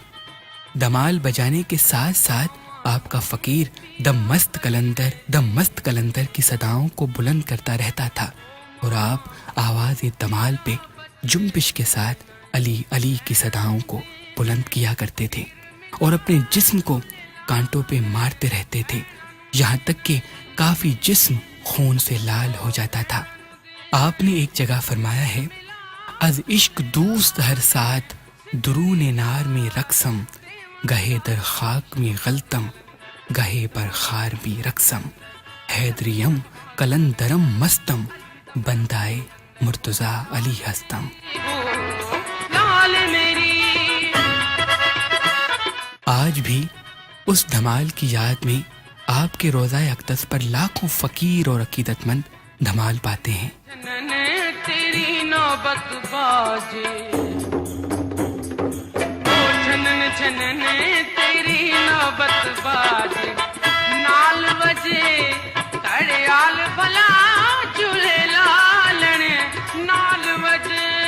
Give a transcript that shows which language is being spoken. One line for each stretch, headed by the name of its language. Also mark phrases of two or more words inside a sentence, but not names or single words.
Urdu: دھمال بجانے کے ساتھ ساتھ آپ کا فقیر دم مست قلندر کی صداؤں کو بلند کرتا رہتا تھا، اور آپ آواز دھمال پہ جنبش کے ساتھ علی علی کی صداؤں کو بلند کیا کرتے تھے، اور اپنے جسم کو کانٹوں پہ مارتے رہتے تھے، یہاں تک کہ کافی جسم خون سے لال ہو جاتا تھا۔ آپ نے ایک جگہ فرمایا ہے،
Persian: از عشق دوست ہر ساتھ درون نار میں رقصم، گہے در خاک میں غلطم، گہے پر خار میں رقصم، حیدریم قلندرم مستم، بندائے مرتضیٰ علی ہستم۔
Urdu: آج بھی اس دھمال کی یاد میں آپ کے روضہ اقدس پر لاکھوں فقیر اور عقیدت مند دھمال پاتے ہیں۔
Punjabi: تیری نوبت باجے چھنن تیری نوبت باجے، نال وجے کڑیال بھلا چولہے لالن، نال وجے